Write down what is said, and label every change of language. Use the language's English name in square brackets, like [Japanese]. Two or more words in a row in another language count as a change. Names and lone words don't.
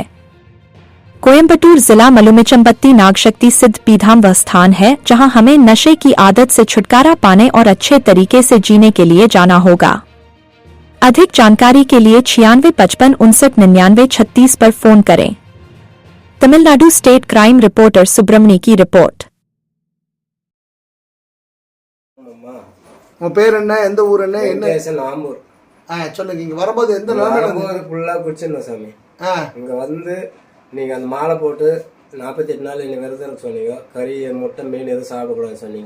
[Hindi] कोयम्बटूर जिला मालुमिचम्पट्टी नागशक्ति सिद्ध पीठम वह स्थान है जहां हमें नशे की आदत से छुटकारा पाने और अच्छे तरीके से जीने के लिए जाना होगा। अधिक जानकारी के लिए 9655599936 पर फोन करें। तमिलनाडु [English] State Crime Reporter [Hindi] सुब्रमणी की रिपोर्ट। [Tamil] உன் பேர் என்ன, எந்த ஊர் என்ன? ஆம்பூர். சொல்லுங்க. இங்க வரும்போது எந்த வரும்போது ஃபுல்லா குடிச்சிருந்தோம் சாமி. இங்க வந்து நீங்க அந்த மாலை போட்டு 48 நாள் என்ன விரதம் சொன்னீங்க. கறி, முட்டை, மீன் எதுவும் சாப்பிடக்கூடாதுன்னு சொன்னீங்க.